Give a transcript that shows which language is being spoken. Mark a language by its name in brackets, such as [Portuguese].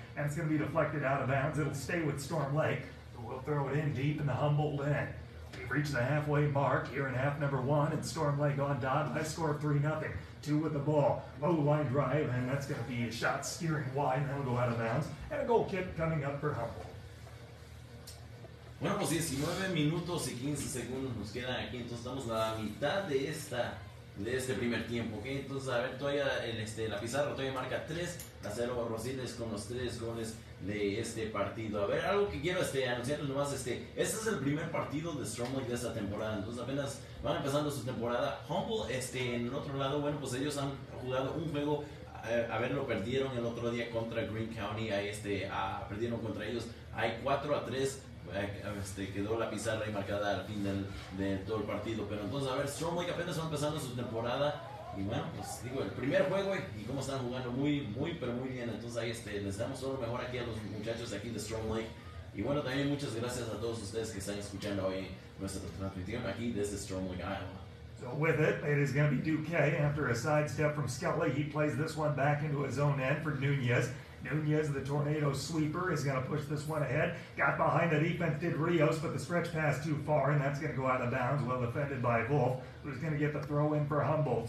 [English] And it's going to be deflected out of bounds. It'll stay with Storm Lake, who will throw it in deep in the Humboldt end. We've reached the halfway mark here in half number 1, and Storm Lake on top. High score of 3-0. 2 with the ball. Low line drive, and that's going to be a shot steering wide, and that'll go out of bounds. And a goal kick coming up for Humboldt. [Spanish] Bueno, pues 19 minutos y 15 segundos nos quedan aquí, entonces estamos a la mitad de este primer tiempo, ¿ok? Entonces, a ver, todavía la pizarra todavía marca 3-0 Rosiles con los 3 goles de este partido. A ver, algo que quiero anunciarles nomás, este es el primer partido de Storm Lake de esta temporada, entonces apenas van empezando su temporada. Humboldt, en el otro lado, bueno, pues ellos han jugado un juego. A ver, lo perdieron el otro día contra Greene County, perdieron contra ellos, hay 4-3, quedó la pizarra ahí marcada al fin de todo el partido, pero entonces a ver, Storm Lake apenas va empezando su temporada, y bueno, pues digo, el primer juego y cómo están jugando muy bien, entonces ahí les damos todo lo mejor aquí a los muchachos de aquí de Storm Lake, y bueno, también muchas gracias a todos ustedes que están escuchando hoy nuestra transmisión aquí desde Storm Lake, Iowa. [English] So with it, it is going to be Duque. After a sidestep from Skelly, he plays this one back into his own end for Nunez. Nunez, the tornado sweeper, is going to push this one ahead. Got behind the defense, did Rios, but the stretch pass too far, and that's going to go out of bounds. Well defended by Wolf, who's going to get the throw in for Humboldt.